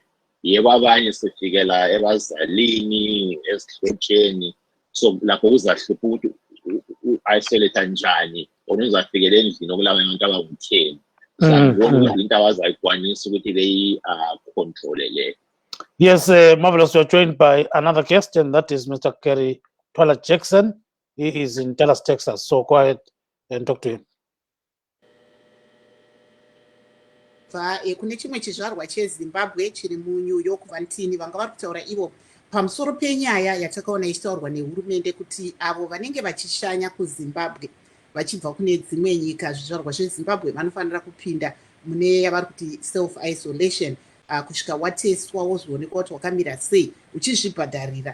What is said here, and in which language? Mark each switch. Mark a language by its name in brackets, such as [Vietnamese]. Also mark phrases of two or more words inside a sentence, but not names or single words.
[North Ndebele] Yebo abanye sifikela ebazalini esihlotsheni, so lapho uzahlupha ukuthi u-isolate njani or uzafikela endlini okulaba abantu abangu-10. So ngibona into abazayikwanisa ukuthi beyi-controle leyo. [English] Yes, marvelous. You're joined by another guest, and that is Mr. Kerry Twala Jackson. He is in Dallas, Texas. So go ahead and talk to him. [Shona] Kune chimwe chizvarwa chezimbabwe chiri muNew York vantini vanga vari kutaura ivo pamusoro penyaya yatakaona ichitaurwa nehurumende kuti avo vanenge vachishanya kuzimbabwe vachibva kune dzimwe nyika zvizvarwa zvezimbabwe vanofanira kupinda mune yavari kuti self-isolation kusvika wateswa wozonekwa kuti wakamira sei uchizvibhadharira.